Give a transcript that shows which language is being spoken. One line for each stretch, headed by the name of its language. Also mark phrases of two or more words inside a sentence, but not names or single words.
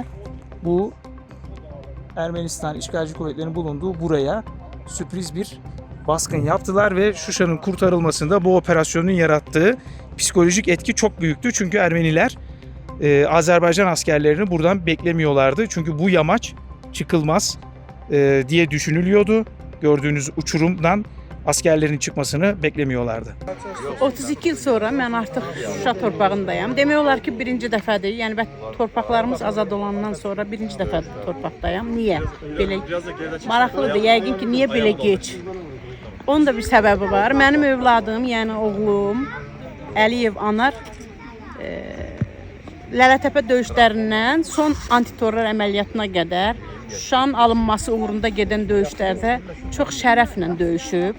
Turkish: Bu Ermenistan işgalci kuvvetlerinin bulunduğu buraya sürpriz bir baskın yaptılar ve Şuşa'nın kurtarılmasında bu operasyonun yarattığı psikolojik etki çok büyüktü. Çünkü Ermeniler Azerbaycan askerlerini buradan beklemiyorlardı. Çünkü bu yamaç çıkılmaz diye düşünülüyordu. Gördüğünüz uçurumdan askerlerin çıkmasını beklemiyorlardı.
Azerbaijani: 32 yıl sonra mən artıq Şuşa torpağındayım. Demək olar ki, birinci dəfədir. Yəni torpaqlarımız azad olandan sonra birinci dəfə torpaqdayım. Niyə? Belə maraqlıdır. Yəqin ki, niyə belə geç? Onun da bir səbəbi var. Mənim övladım, yəni oğlum Əliyev Anar Lələtəpə döyüşlərindən son antiterror əməliyyatına qədər Şuşanın alınması uğrunda gedən döyüşlərdə çox şərəflə döyüşüb.